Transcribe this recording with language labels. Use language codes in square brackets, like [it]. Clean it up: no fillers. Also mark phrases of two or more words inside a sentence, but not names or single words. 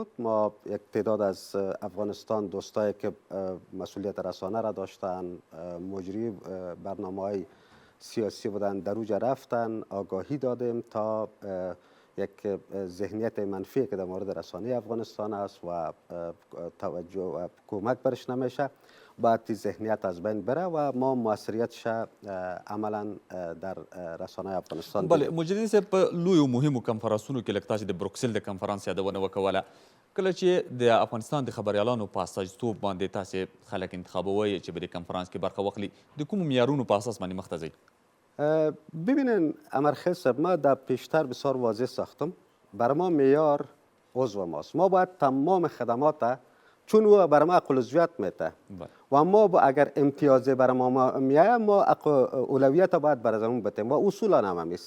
[fa] ما یک تعداد از افغانستان دوستایی که مسئولیت رسانه را داشتن، مجری برنامه های سیاسی بودن، در اوجا رفتن، آگاهی دادیم تا یک ذهنیت منفی که در مورد رسانه افغانستان است و توجه و کمک برش نمیشه، باید این ذهنیت از بین بره و ما موثریتش عملا در رسانه افغانستان [ps] بله مجددي صاحب په لویو مهمو کنفرانسونو کې لکه تاسو د بروکسل د کنفرانس یادونه وکوله، کله چې د افغانستان د خبریالانو په استازیتوب باندې تاسو خلک انتخابوي چې به د کنفرانس کې برخه واخلي، د کومو معیارونو په اساس باندې مخ ته ځئ؟ [fa] ببینین امرخیل صاحب، ما در پیشتر بسیار واضح ساختم. بر ما معیار عضو ماست. ما باید تمام خدمات، چون او بر ما حق العضویت میده و ما اگر امتیازی بر ما میایه، ما اولویت باید بر زمون بتیم و اصولا هم همیست.